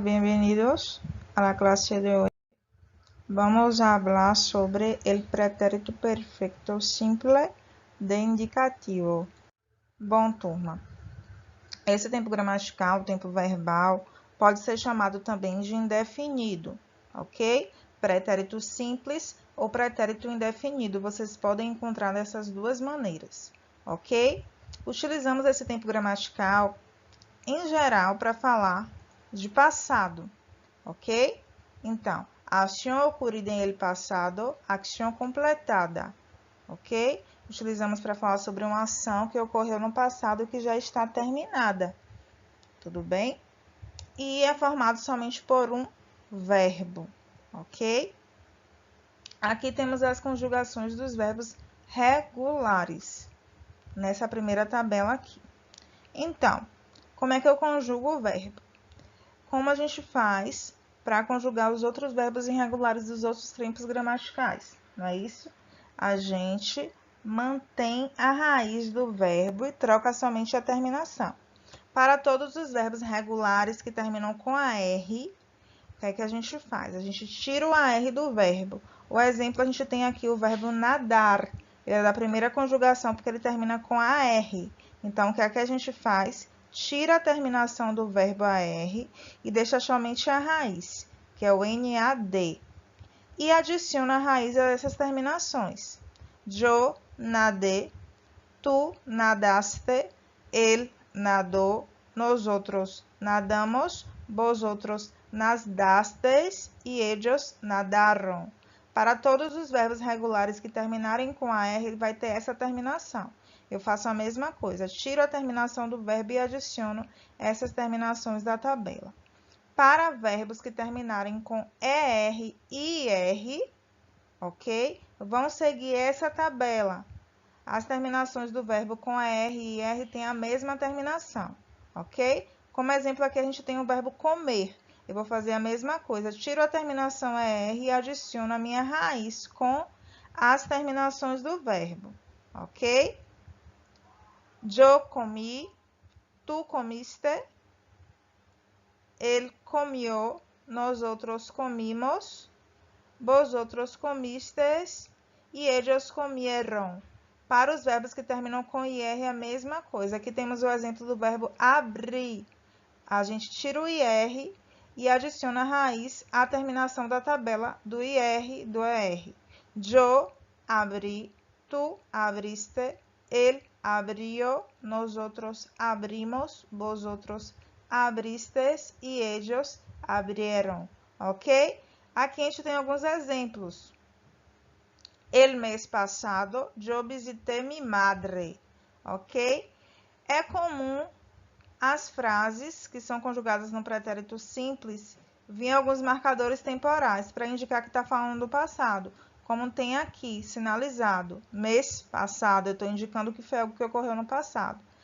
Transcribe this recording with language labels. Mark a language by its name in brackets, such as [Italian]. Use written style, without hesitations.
[Spanish] Bienvenidos a la clase de hoy. Vamos a hablar sobre el pretérito perfecto simple de indicativo. [Portuguese] Bom, turma, esse tempo gramatical, tempo verbal, pode ser chamado também de indefinido, ok? Pretérito simples ou pretérito indefinido, vocês podem encontrar dessas duas maneiras, ok? Utilizamos esse tempo gramatical, em geral, para falar de passado, ok? [Spanish] Então, acción ocurrida en el pasado, acción completada, ok? [Portuguese] Utilizamos para falar sobre uma ação que ocorreu no passado e que já está terminada, tudo bem? E é formado somente por um verbo, ok? Aqui temos as conjugações dos verbos regulares, nessa primeira tabela aqui. Então, como é que eu conjugo o verbo? Como a gente faz para conjugar os outros verbos irregulares dos outros tempos gramaticais, não é isso? A gente mantém a raiz do verbo e troca somente a terminação. Para todos os verbos regulares que terminam com AR, o que é que a gente faz? A gente tira o AR do verbo. O exemplo, a gente tem aqui o verbo nadar. Ele é da primeira conjugação porque ele termina com AR. Então, o que é que a gente faz? Tira a terminação do verbo AR e deixa somente a raiz, que é o NAD. E adiciona a raiz a essas terminações. [Spanish] Yo nadé, tú nadaste, él nadó, nosotros nadamos, vosotros nadasteis e ellos nadaron. [Portuguese] Para todos os verbos regulares que terminarem com AR, ele vai ter essa terminação. Eu faço a mesma coisa, tiro a terminação do verbo e adiciono essas terminações da tabela. Para verbos que terminarem com ER e IR, ok? Vão seguir essa tabela. As terminações do verbo com ER e IR têm a mesma terminação, ok? Como exemplo, aqui a gente tem o verbo comer. Eu vou fazer a mesma coisa, tiro a terminação ER e adiciono a minha raiz com as terminações do verbo, ok? [Spanish] Yo comí, tú comiste, él comió, nosotros comimos, vosotros comistes e ellos comieron. [Portuguese] Para os verbos que terminam com IR, é a mesma coisa. Aqui temos o exemplo do verbo abrir. A gente tira o IR e adiciona a raiz à terminação da tabela do IR do ER. [Spanish] Yo abrí, tú abriste, él abrió, nosotros abrimos, vosotros abristes e ellos abrieron, ok? [Portuguese] Aqui a gente tem alguns exemplos. [Spanish] El mês passado, yo visité mi madre, [Portuguese] ok? É comum as frases que são conjugadas no pretérito simples vir alguns marcadores temporais para indicar que está falando do passado, como tem aqui, sinalizado, mês passado, eu estou indicando que foi algo que ocorreu no passado.